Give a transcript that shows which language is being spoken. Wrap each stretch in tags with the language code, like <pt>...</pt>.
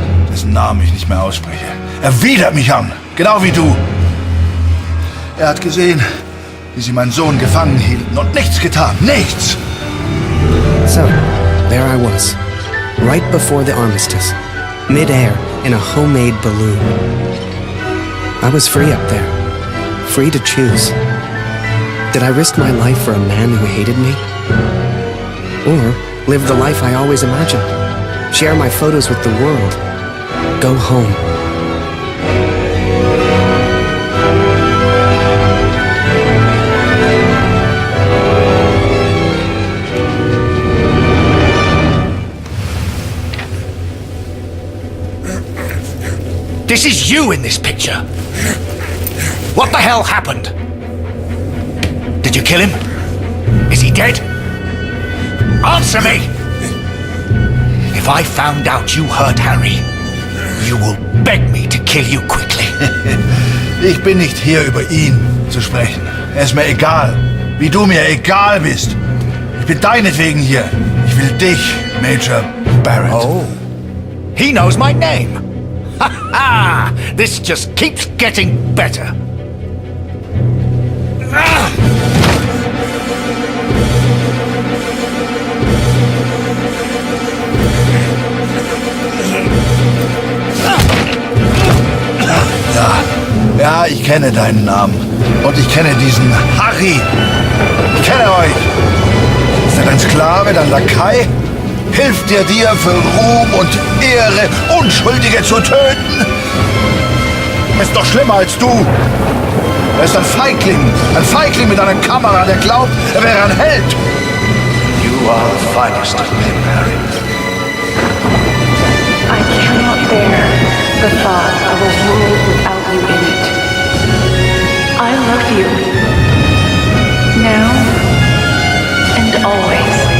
<de>Dessen Namen ich nicht mehr ausspreche. Er widert mich an, genau wie du. Er hat gesehen, wie sie meinen Sohn gefangen hielten und nichts getan. Nichts!</de> <en>So, there I was, right before the armistice, mid-air in a homemade balloon. I was free up there, free to choose. Did I risk my life for a man who hated me? Or live the life I always imagined? Share my photos with the world? Go home? This is you in this picture. What the hell happened? Did you kill him? Is he dead? Answer me! If I found out you hurt Harry, you will beg me to kill you quickly.</en> <de>Ich bin nicht hier, über ihn zu sprechen. Er ist mir egal, wie du mir egal bist. Ich bin deinetwegen hier. Ich will dich, Major Barrett.</de> <en>Oh, he knows my name. Ha ha! This just keeps getting better. Ah!</en> <de>Ja, ich kenne deinen Namen. Und ich kenne diesen Harry. Ich kenne euch. Ist er dein Sklave, dein Lakai? Hilft er dir für Ruhm und Ehre, Unschuldige zu töten? Er ist doch schlimmer als du. Er ist ein Feigling mit einer Kamera, der glaubt, er wäre ein Held.</de> <en>You are the finest of men, Harry. I cannot bear the thought of a world without you in it. I love you. Now and always.</en>